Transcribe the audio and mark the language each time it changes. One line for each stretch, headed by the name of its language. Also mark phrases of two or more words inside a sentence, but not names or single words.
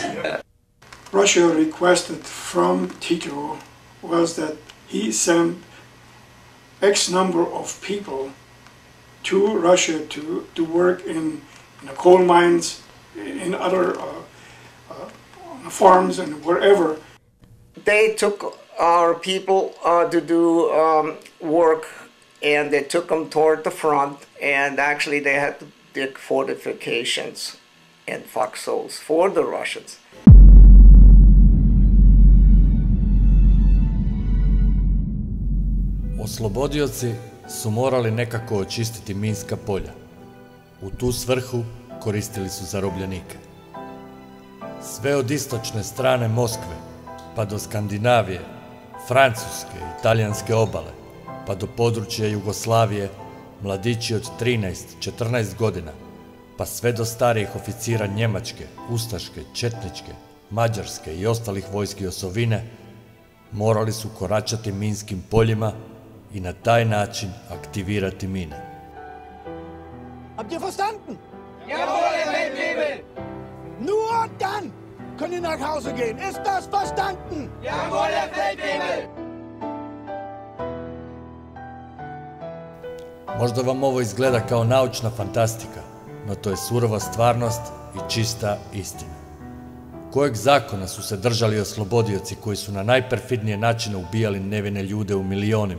English: Russia requested from Tito was that he send X number of people to Russia to work in the coal mines, in other farms and wherever. They took our people to do work, and they took them toward the front, and actually they had to dig fortifications and foxholes for the Russians.
Croatian: Oslobodioci su morali nekako očistiti minska polja. U tu svrhu koristili su zarobljenike. Sve od istočne strane Moskve pa do Skandinavije, Francuske i Talijanske obale, pa do područja Jugoslavije, mladići od 13-14 godina, pa sve do starijih oficira Njemačke, Ustaške, Četničke, Mađarske i ostalih vojski osovine, morali su koračati minskim poljima i na taj način aktivirati mine.
German: Habt ihr verstanden? Jawohl, Herr Feldwebel! Nur dann könnt ihr nach Hause gehen. Ist das verstanden? Jawohl, Herr Feldwebel!
Croatian: Možda vam ovo izgleda kao naučna fantastika, no to je surova stvarnost i čista istina. Kojeg zakona su se držali oslobodioci koji su na najperfidnije načine ubijali nevine ljude u milionima?